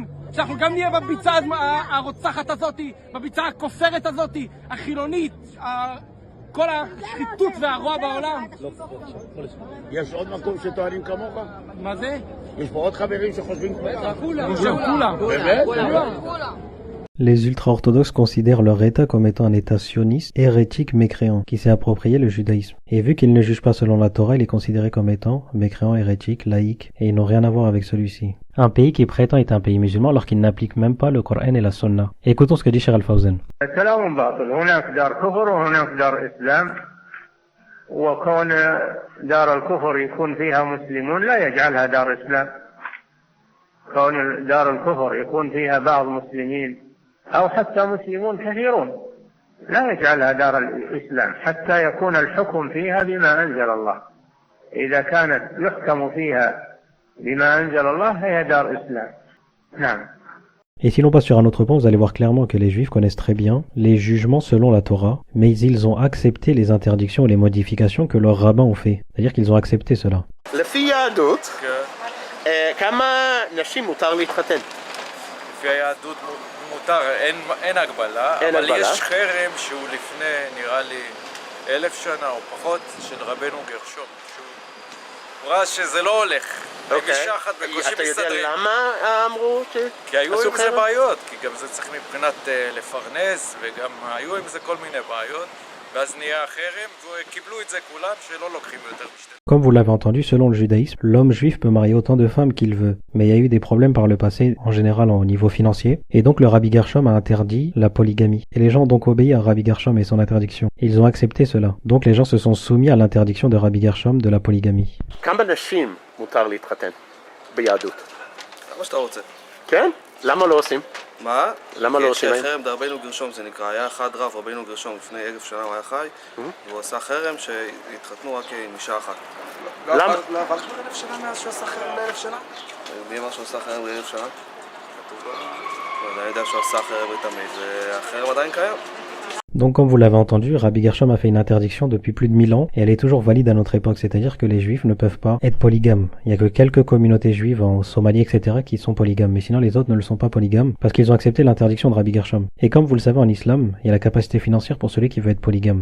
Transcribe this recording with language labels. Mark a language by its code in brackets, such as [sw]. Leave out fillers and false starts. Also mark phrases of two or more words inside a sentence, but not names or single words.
[he] שאנחנו גם נהיה בביצה הרוצחת הזאת, בביצה הכופרת הזאת, החילונית, כל השחיתות והרוע בעולם. יש עוד מקום שטוענים כמוך? מה זה? יש פה עוד חברים שחושבים כמוך? כולם. באמת? כולם. [fr] Les ultra-orthodoxes considèrent leur État comme étant un État sioniste, hérétique, mécréant, qui s'est approprié le judaïsme. Et vu qu'ils ne jugent pas selon la Torah, il est considéré comme étant mécréant, hérétique, laïque, et ils n'ont rien à voir avec celui-ci. Un pays qui prétend être un pays musulman alors qu'il n'applique même pas le Coran et la Sunna. Écoutons ce que dit Cheikh Al-Fawzan. [ar] وكون دار الكفر يكون فيها مسلمون لا يجعلها دار إسلام. كون دار الكفر يكون فيها بعض مسلمين أو حتى مسلمون كثيرون لا يجعلها دار الإسلام حتى يكون الحكم فيها بما أنزل الله. إذا كانت يحكم فيها بما أنزل الله هي دار إسلام. نعم. [fr] Et si l'on passe sur un autre point, vous allez voir clairement que les Juifs connaissent très bien les jugements selon la Torah, mais ils ont accepté les interdictions et les modifications que leurs rabbins ont fait. C'est-à-dire qu'ils ont accepté cela. [he] לפי היהדות, כמה נשים מותר להתחתן? לפי היהדות מותר, אין הגבלה, אבל יש חרם שהוא לפני, נראה לי, 1000 שנה או פחות, של רבנו גרשום. הוא ראה שזה לא הולך. אתה יודע למה אמרו ש... כי היו עם זה בעיות, כי גם זה צריך מבחינת לפרנס, וגם היו עם זה כל מיני בעיות, ואז נהיה החרם, וקיבלו את זה כולם שלא לוקחים יותר משתי. [fr] Comme vous l'avez entendu, selon le judaïsme, l'homme juif peut marier autant de femmes qu'il veut. Mais il y a eu des problèmes par le passé, en général au niveau financier, et donc le Rabbi Gershom a interdit la polygamie. Et les gens ont donc obéi à Rabbi Gershom et son interdiction. Ils ont accepté cela. Donc les gens se sont soumis à l'interdiction de Rabbi Gershom de la polygamie. כמה נשים מותר להתחתן ביהדות? מה שאתה רוצה. כן? למה לא עושים? מה? למה לא עושים? כי חרם דרבנו גרשום זה נקרא, היה אחד רב רבנו גרשום לפני 1000 שנה הוא היה חי, והוא עשה חרם שהתחתנו רק עם אישה אחת. למה? לא עבר כבר 1000 שנה מאז שהוא עשה חרם ב1000 שנה? מי אמר שהוא עשה חרם ב1000 שנה? כתוב לו. אני יודע שהוא עשה חרם בתמיד, והחרם עדיין קיים. Donc comme vous l'avez entendu, Rabbi Gershom a fait une interdiction depuis plus de 1000 ans et elle est toujours valide à notre époque, c'est-à-dire que les juifs ne peuvent pas être polygames. Il n'y a que quelques communautés juives en Somalie, etc. qui sont polygames, mais sinon les autres ne le sont pas polygames parce qu'ils ont accepté l'interdiction de Rabbi Gershom. Et comme vous le savez en islam, il y a la capacité financière pour celui qui veut être polygame.